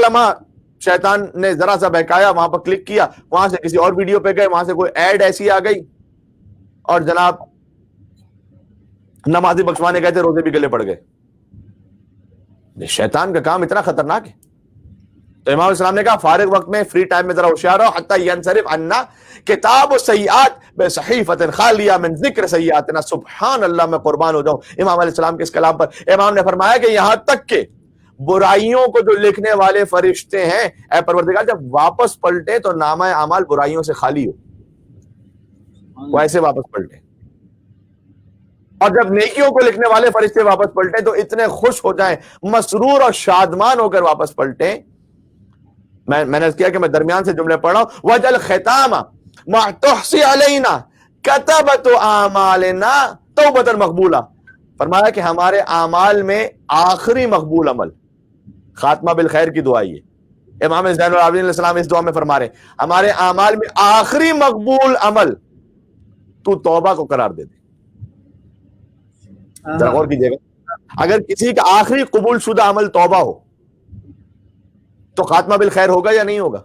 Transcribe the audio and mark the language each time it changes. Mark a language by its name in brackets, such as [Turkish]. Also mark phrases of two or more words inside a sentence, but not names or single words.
[Urdu] اب ایک لمحہ شیطان نے ذرا سا بہکایا, وہاں پر کلک کیا, وہاں سے کسی اور ویڈیو پہ گئے, وہاں سے کوئی ایڈ ایسی آ گئی اور جناب نمازی بخشوانے گئے تھے, روزے بھی گلے پڑ گئے. شیطان کا کام اتنا خطرناک ہے. تو امام السلام نے کہا فارغ وقت میں [English] free time [Urdu] میں ذرا ہوشیار رہو, [Arabic] حتی ینصرف عنا کتاب السیئات بصحیفۃ خالیہ من ذکر سیئاتنا. سبحان اللہ, [Urdu] میں قربان ہو جاؤں امام [Arabic] علیہ السلام [Urdu] کے اس کلام پر. امام نے فرمایا کہ یہاں تک کہ برائیوں کو جو لکھنے والے فرشتے ہیں, اے پروردگار جب واپس پلٹے تو نامہ اعمال برائیوں سے خالی ہو, وہ ایسے واپس پلٹے. اور جب نیکیوں کو لکھنے والے فرشتے واپس پلٹیں تو اتنے خوش ہو جائیں, مسرور اور شادمان ہو کر واپس پلٹیں. میں نے کیا کہ میں درمیان سے جملے پڑھ رہا ہوں. [Arabic] وَجَلْ خِتَامَ مَا تُحْصِي عَلَيْنَا كَتَبَتُ أَعْمَالِنَا تَوْبَةً مَقْبُولَةً. [Urdu] فرمایا کہ ہمارے اعمال میں آخری مقبول عمل, خاتمہ بالخیر کی دعا یہ امام زین العابدین [Arabic] علیہ السلام [Urdu] اس دعا میں فرما رہے ہیں, ہمارے اعمال میں آخری مقبول عمل تو توبہ کو قرار دے دے. ذرا غور کیجیے گا, اگر کسی کا آخری قبول شدہ عمل توبہ ہو تو خاتمہ بالخیر ہوگا یا نہیں ہوگا؟